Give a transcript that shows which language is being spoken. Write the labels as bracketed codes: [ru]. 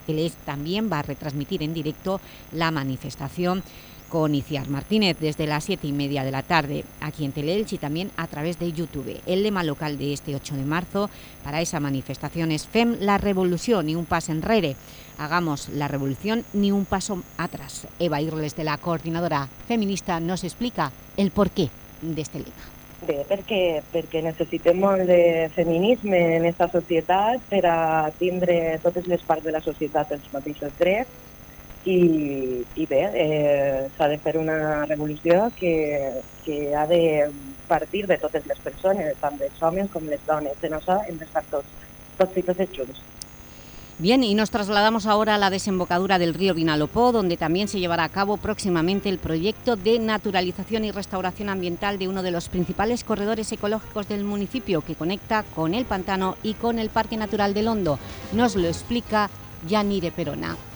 [es] Él también va a retransmitir en directo la manifestación con Iciar Martínez desde las 7:30 de la tarde aquí en Teleelch y también a través de YouTube. El lema local de este 8 de marzo para esa manifestación es [ca] FEM, la revolución, ni un paso enrere. [es] Hagamos la revolución, ni un paso atrás. Eva Irles, de la Coordinadora Feminista, nos explica el porqué de este lema. [ca] Perquè necessitem molt de feminisme en aquesta societat per a tindre totes les parts de la societat els mateixos drets. I bé, s'ha de fer una revolució que ha de partir de totes les persones, tant dels homes com les dones. En això hem d'estar tots i totes junts. [es] Bien, y nos trasladamos ahora a la desembocadura del río Vinalopó, donde también se llevará a cabo próximamente el proyecto de naturalización y restauración ambiental de uno de los principales corredores ecológicos del municipio, que conecta con el pantano y con el Parque Natural del Hondo. Nos lo explica Yanire Perona.